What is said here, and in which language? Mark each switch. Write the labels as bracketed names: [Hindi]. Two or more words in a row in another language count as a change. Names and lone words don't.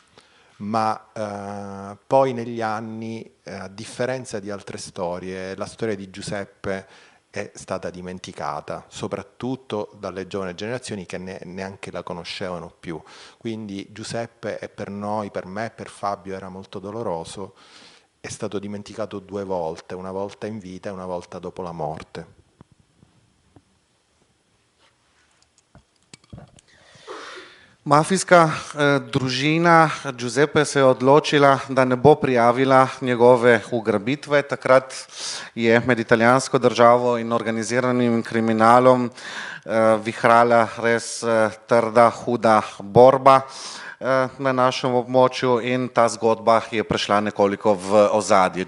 [Italian] Ma poi negli anni, a differenza di altre storie, la storia di Giuseppe è stata dimenticata, soprattutto dalle giovani generazioni che neanche la conoscevano più. Quindi Giuseppe per noi, per me e per Fabio era molto doloroso, è stato dimenticato 2 volte, una volta in vita e una volta dopo la morte. [Slovenian] Mafijska družina Giuseppe se je odločila, da ne bo prijavila njegove ugrabitve. Takrat je med italijansko državo in organiziranim kriminalom vihrala res trda, huda borba na našem območju in ta zgodba je prišla nekoliko v ozadje.